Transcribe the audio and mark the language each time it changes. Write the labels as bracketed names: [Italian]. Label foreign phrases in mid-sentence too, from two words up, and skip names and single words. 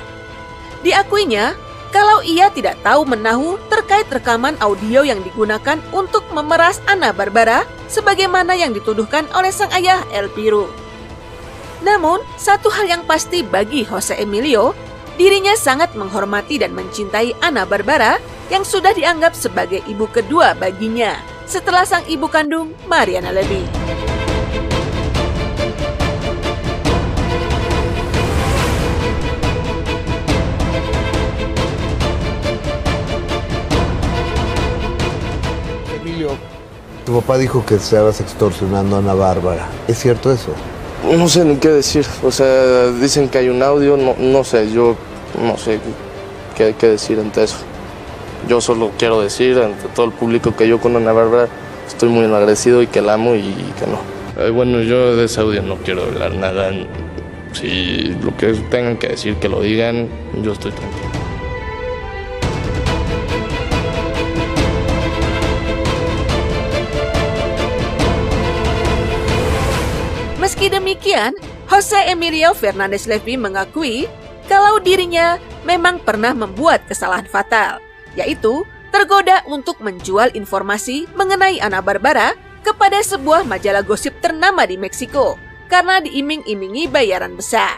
[Indonesian] Diakuinya kalau ia tidak tahu menahu terkait rekaman audio yang digunakan untuk memeras Ana Barbara sebagaimana yang dituduhkan oleh sang ayah El Piru. Namun, satu hal yang pasti bagi Jose Emilio, dirinya sangat menghormati dan mencintai Ana Barbara yang sudah dianggap sebagai ibu kedua baginya setelah sang ibu kandung Mariana Levy. [Spanish] Emilio, tu papá dijo que estabas extorsionando a Ana Bárbara. ¿Es cierto eso? No sé ni qué decir. O sea, dicen que hay un audio, no sé, yo no sé qué decir ante eso. Yo solo quiero decir ante todo el público que yo con Ana Bárbara estoy muy agradecido y que la amo y que no. Bueno, yo de ese audio no quiero hablar nada. Si lo que tengan que decir que lo digan, yo estoy tranquilo. [Indonesian] Meski demikian, Jose Emilio Fernandez Levy mengakui kalau dirinya memang pernah membuat kesalahan fatal, yaitu tergoda untuk menjual informasi mengenai Ana Barbara kepada sebuah majalah gosip ternama di Meksiko karena diiming-imingi bayaran besar.